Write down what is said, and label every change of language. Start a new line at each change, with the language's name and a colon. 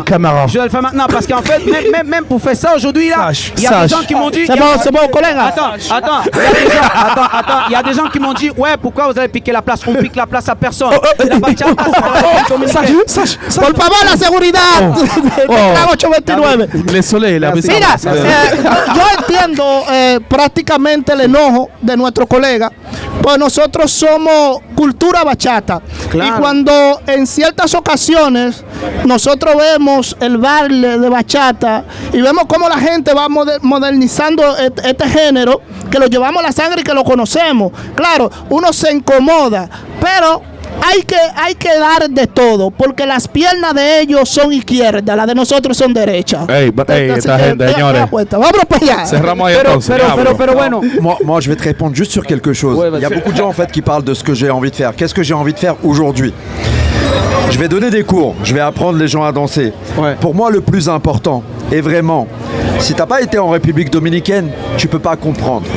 French: en caméra. Je dois le faire maintenant parce qu'en fait, même pour faire ça aujourd'hui, là, Sache, il y a des sache. gens qui m'ont dit. C'est bon, collègue. Attends, il y a des gens qui m'ont dit, ouais, pourquoi vous allez piquer la place? On pique la place à personne. La bachata, c'est la République dominicaine. Sache,
Spanish: Por favor, la seguridad. Oh. 829.
French: Le soleil,
Spanish: la vecina. Mira, yo entiendo prácticamente el enojo de nuestro colega, pues nosotros somos cultura bachata. Claro. Y cuando en ciertas ocasiones nosotros vemos el baile de bachata y vemos cómo la gente va modernizando este género, que lo llevamos a la sangre y que lo conocemos, claro, uno se incomoda, pero hay que dar de todo, porque las piernas de ellos son izquierdas, las de nosotros son derechas. Ey, esta gente, señores. Vamos para allá. Cerramos ahí entonces. Pero bueno.
French: Moi, je vais te répondre juste sur quelque chose. Ouais, Il y a vas-y. beaucoup de gens en fait qui parlent de ce que j'ai envie de faire. Qu'est-ce que j'ai envie de faire aujourd'hui? Je vais donner des cours, je vais apprendre les gens à danser. Ouais. Pour moi, le plus important, et vraiment, si t'as pas été en République dominicaine, tu peux pas comprendre.